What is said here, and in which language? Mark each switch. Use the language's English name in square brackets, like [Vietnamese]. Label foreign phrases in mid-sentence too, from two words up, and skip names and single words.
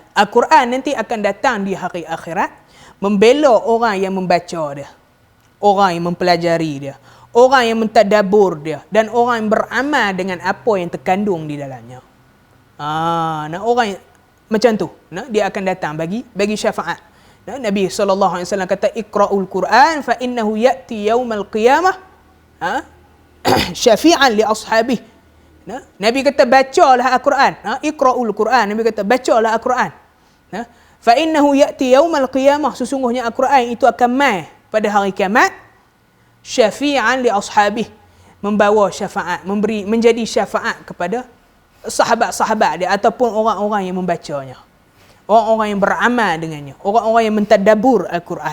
[Malay] Al-Quran nanti akan datang di hari akhirat membela orang yang membaca dia, orang yang mempelajari dia, orang yang mentadabbur dia, dan orang yang beramal dengan apa yang terkandung di dalamnya. Orang macam tu. Nah, dia akan datang bagi syafaat. Nah, Nabi SAW kata, [Arabic] اقرءوا القرآن فإنه يأتي يوم القيامة شفيعا لأصحابه. [Malay] Nah, Nabi kata bacalah Al-Quran. [Arabic] اقرءوا القرآن. [Malay] Nabi kata bacalah Al-Quran. Nah, [Arabic] فإنه يأتي يوم القيامة, [Malay] sesungguhnya Al-Quran itu akan mai pada hari kiamat, [Arabic] شفيعا لأصحابه, [Malay] membawa syafaat, menjadi syafaat kepada sahabat-sahabat dia ataupun orang-orang yang membacanya, orang-orang yang beramal dengannya, orang-orang yang mentadabbur Al-Quran.